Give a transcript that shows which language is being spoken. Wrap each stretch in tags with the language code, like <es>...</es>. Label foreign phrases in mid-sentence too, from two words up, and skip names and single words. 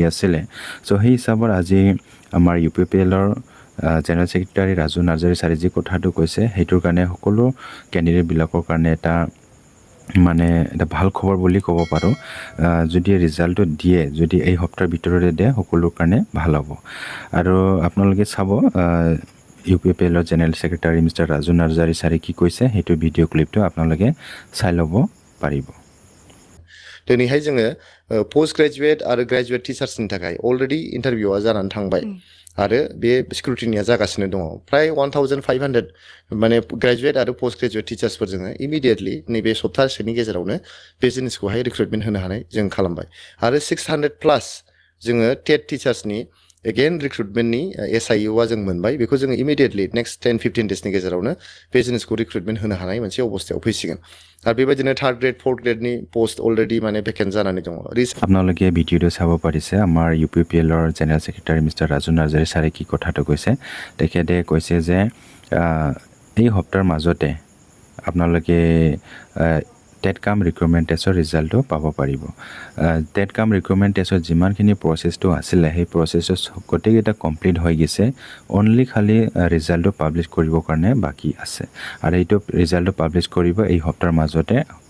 <as>আছিলে চ' সেই হিচাপত আজি আমাৰ ইউপিপিএলৰ</as> <en>general secretary</en> <as>ৰাজু নাৰ্জাৰী ছাৰে যি কথাটো কৈছে সেইটোৰ কাৰণে সকলো কেণ্ডিডেটবিলাকৰ কাৰণে এটা ভাল খবৰ বুলি ক'ব পাৰোঁ যদি ৰিজাল্টটো দিয়ে যদি এই সপ্তাহৰ ভিতৰতে দিয়ে সকলোৰ কাৰণে ভাল হ'ব আৰু আপোনালোকে চাব ইউপিপিএলৰ</as> <en>general secretary</en> <as>মিষ্টাৰ ৰাজু নাৰ্জাৰী ছাৰে কি কৈছে সেইটো</as> <en>video clip</en> <as>আপোনালোকে চাই ল'ব পাৰিব</as> <brx>दिनैहाय जोङो</brx> <en>post graduate</en> <brx>आरो ग्रेजुवेट टिचार्सनि थाखाय अलरेडि इन्टारभिउआ जानानै थांबाय आरो बे स्क्रुटिनिया जागासिनो दङ फ्राय 1500 माने ग्रेजुवेट आरो</brx> <en>post graduate teachers</en> <brx>जोङो इमिडिएटलि नैबे सप्तासेनि गेजेरावनो बे जिनिसखौहाय रिक्रुटमेन्ट होनो हानाय जों खालामबाय आरो 600 प्लास जोङो</brx> <en>TET teachers again recruitment</en> <brx>SIUआ जों मोनबाय बेखौ जोङो इमिडिएटलि</brx> <en>next 10-15 days</en> <brx>गेजेरावनो बे जिनिसखौ रिक्रुटमेन्ट होनो हानाय मोनसे अबस्थायाव फैसिगोन आरो बेबायदिनो</brx> <en>third grade fourth grade post</en> <brx>अलरेडि माने भेकेन्ट जानानै दङ</brx> <as>আপোনালোকে ভিডিঅ'টো চাব পাৰিছে আমাৰ ইউপিপিএলৰ</as> <en>general secretary</en> <as>মিষ্টাৰ ৰাজু নাৰ্জাৰী ছাৰে কি কথাটো কৈছে তেখেতে কৈছে যে এই সপ্তাহৰ মাজতে আপোনালোকে</as> <en>TET cum recruitment test</en> <as>ৰিজাল্টটো পাব পাৰিব</as> <en>TET cum recruitment test</en> <as>যিমানখিনি প্ৰচেছটো আছিলে সেই প্ৰচেছটো গোটেইকেইটা কমপ্লিট হৈ গৈছে অনলি খালি ৰিজাল্টটো পাব্লিছ কৰিবৰ কাৰণে বাকী আছে আৰু এইটো ৰিজাল্টটো পাব্লিছ কৰিব এই সপ্তাহৰ মাজতে তো</as>